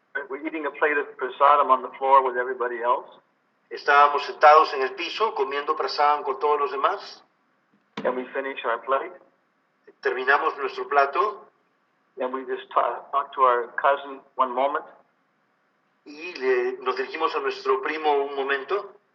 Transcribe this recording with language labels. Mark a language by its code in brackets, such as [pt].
[en] We're eating a plate of prasadam on the floor with everybody else. [es] Estábamos sentados en el piso comiendo prasadam con todos los demás. [en] And we finish our plate. [es] Terminamos nuestro plato [en] And we just talk to our cousin one moment. [es] y nos dirigimos a nuestro primo un momento